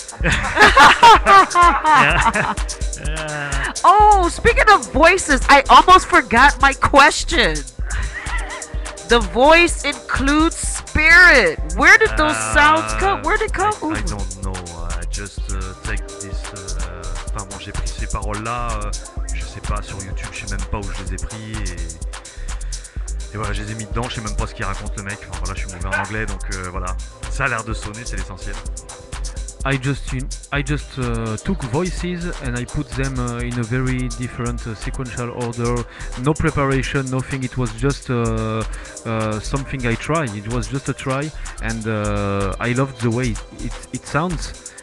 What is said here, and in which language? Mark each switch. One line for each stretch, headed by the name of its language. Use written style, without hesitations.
English: Yeah. Yeah. Oh, speaking of voices, I almost forgot my question. The voice includes spirit. Where did those sounds come? Where did it come? I don't know. I just take this.
French: Enfin bon, j'ai pris ces paroles-là. Je sais pas sur YouTube, je sais même pas où je les ai pris et voilà, je les ai mis dedans. Je sais même pas ce qu'il raconte le mec. Enfin voilà, je suis mauvais en anglais, donc voilà. Ça a l'air de sonner, c'est l'essentiel.
English: I just took voices and I put them in a very different sequential order. No preparation, nothing. It was just something I tried. It was just a try, and I loved the way it sounds.